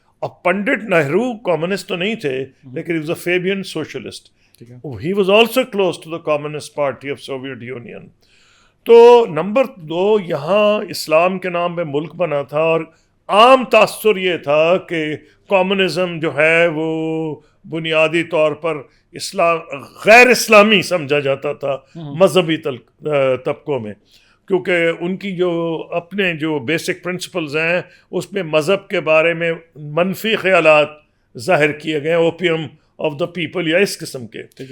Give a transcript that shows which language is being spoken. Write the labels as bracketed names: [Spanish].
[Urdu] اب پنڈت نہرو کمیونسٹ تو نہیں تھے لیکن [English] he was a Fabian socialist. He was also close to the Communist Party of Soviet Union. [Urdu] تو نمبر 2 یہاں اسلام کے نام پہ ملک بنا تھا، اور عام تاثر یہ تھا کہ کمیونزم جو ہے وہ بنیادی طور پر اسلام غیر اسلامی سمجھا جاتا تھا مذہبی طبقوں میں، کیونکہ ان کی جو اپنے جو بیسک پرنسپلز ہیں اس میں مذہب کے بارے میں منفی خیالات ظاہر کیے گئے، [English] opium of the people [Urdu] یا اس قسم کے.